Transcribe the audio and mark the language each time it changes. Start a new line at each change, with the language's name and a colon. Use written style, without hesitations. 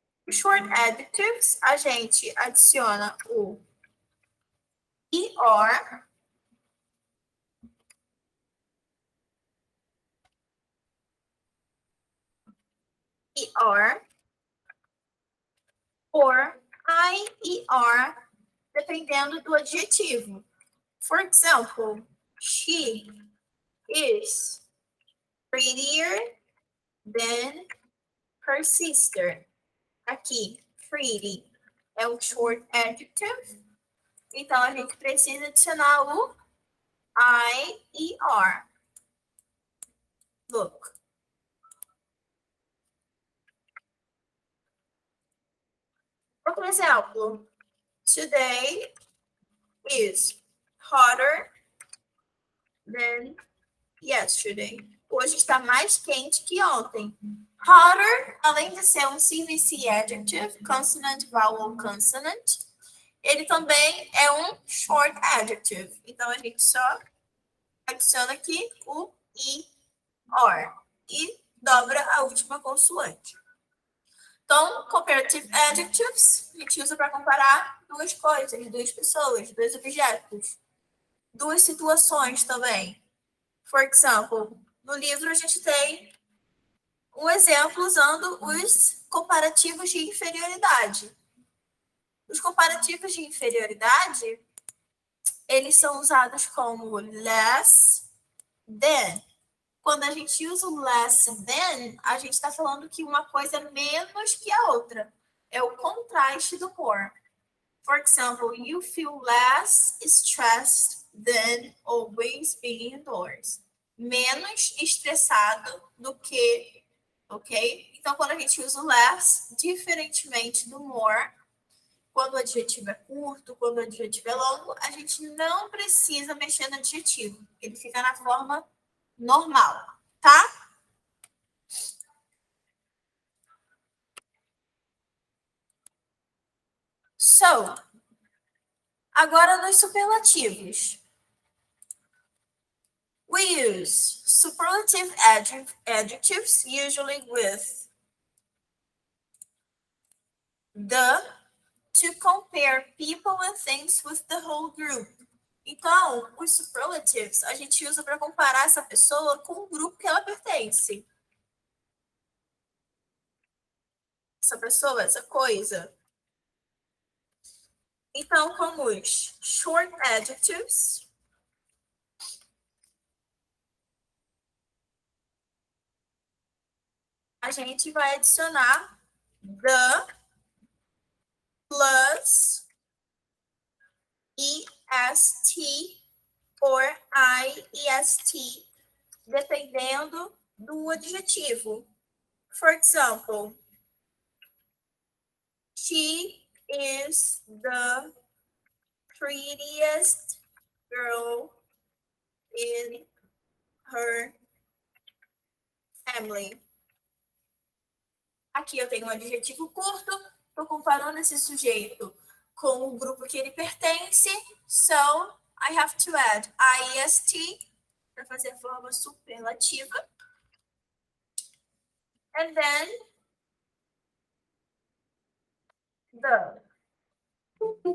Portuguese: Short adjectives, a gente adiciona o ER or IER, dependendo do adjetivo.
English: For example, she is prettier than her sister.
Portuguese: Aqui, pretty é o short adjective. Então, a gente precisa adicionar o IER.
English: Look.
Portuguese: Outro exemplo.
English: Today is hotter than yesterday.
Portuguese: Hoje está mais quente que ontem. Hotter, além de ser um CVC adjective, consonant, vowel, consonant, ele também é um short adjective. Então, a gente só adiciona aqui o ER e dobra a última consoante. Então, comparative adjectives, a gente usa para comparar duas coisas, duas pessoas, dois objetos, duas situações também.
English: For example,
Portuguese: no livro a gente tem um exemplo usando os comparativos de inferioridade. Os comparativos de inferioridade, eles são usados como less than. Quando a gente usa o less than, a gente está falando que uma coisa é menos que a outra. É o contraste do more.
English: For example, you feel less stressed than always being indoors.
Portuguese: Menos estressado do que, ok? Então, quando a gente usa o less, diferentemente do more, quando o adjetivo é curto, quando o adjetivo é longo, a gente não precisa mexer no adjetivo. Ele fica na forma normal, tá? So, agora nos superlativos.
English: We use superlative adjectives, usually with the, to compare people and things with the whole group.
Portuguese: Então, os superlatives a gente usa para comparar essa pessoa com o grupo que ela pertence. Essa pessoa, essa coisa. Então, como os short adjectives, a gente vai adicionar the EST or IEST, dependendo do adjetivo.
English: For example, she is the prettiest girl in her family.
Portuguese: Aqui eu tenho um adjetivo curto, estou comparando esse sujeito com o grupo que ele pertence,
English: so I have to add IEST
Portuguese: para fazer a forma superlativa.
English: And then the.